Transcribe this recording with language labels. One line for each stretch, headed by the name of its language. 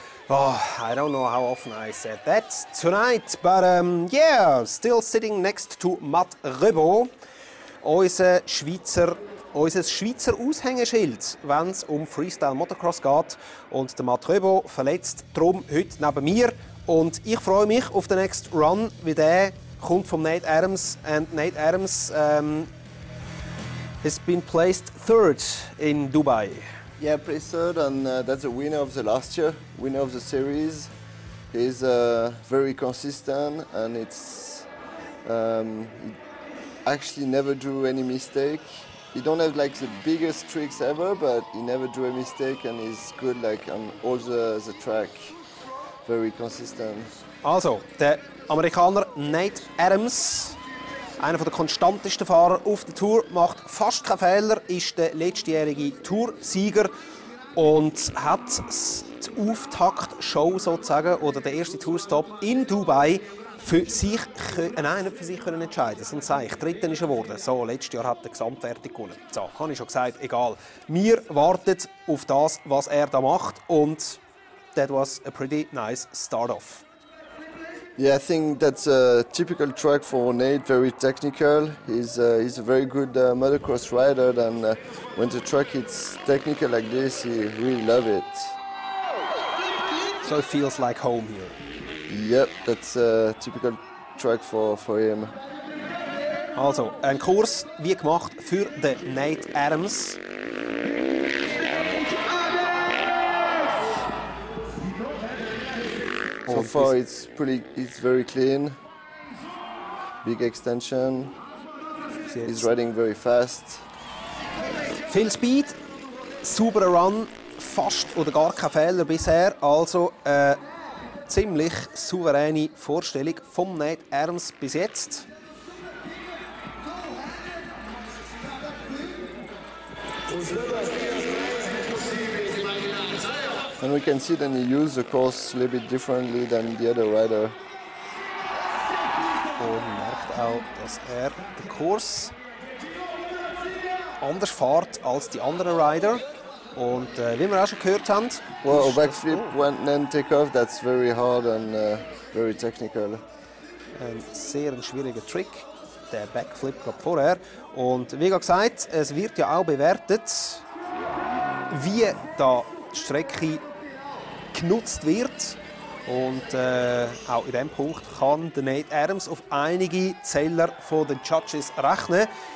English: Oh, I don't know how often I said that tonight, but yeah, still sitting next to Matt Rebaud,
German: unser Schweizer Aushängeschild, wenn es um Freestyle Motocross geht. Und der Matt Rebaud verletzt darum heute neben mir. Und ich freue mich auf den next Run, wie der kommt von Nate Adams.
English: And Nate Adams has been placed third in Dubai. Yeah, placed third, and that's the winner of the last year, winner of the series. He's very consistent, and it's he actually never drew any mistake. He don't have like the biggest tricks ever, but he never drew a mistake, and he's good like on all the track. Very consistent.
German: Also, der Amerikaner Nate Adams, einer der konstantesten Fahrer auf der Tour, macht fast keinen Fehler, ist der letztjährige Toursieger und hat die Auftaktshow sozusagen oder der erste Tourstop in Dubai für sich, nicht für sich können entscheiden, sonst sage ich, Dritter ist er geworden. So, letztes Jahr hat er Gesamtwertung gewonnen. So, habe ich schon gesagt, egal. Wir warten auf das, was er da macht und
English: that was a pretty nice start-off. Yeah, I think that's a typical track for Nate, very technical. He's a very good motocross rider, and when the track is technical like this, he really loves it. So it feels like home here. Yep, that's a typical track for him.
German: Also, ein Kurs wie gemacht für den Nate Adams.
English: So So far it's very clean. Big extension. He's riding very fast.
German: Viel Speed, sauberer Run, fast oder gar kein Fehler bisher. Also ziemlich souveräne Vorstellung vom Nate Adams bis jetzt.
English: And we can see that he used the course a little bit differently than the other rider.
German: Und merkt auch, dass er den Kurs anders fährt als die anderen Rider. Und wie wir auch schon gehört haben,
English: well, backflip and then take off, that's very hard and very technical.
German: Ein sehr schwieriger Trick, der Backflip gerade vorher. Und wie gesagt, es wird ja auch bewertet, wie da die Strecke genutzt wird. Und auch in diesem Punkt kann der Nate Adams auf einige Zähler von den Judges rechnen.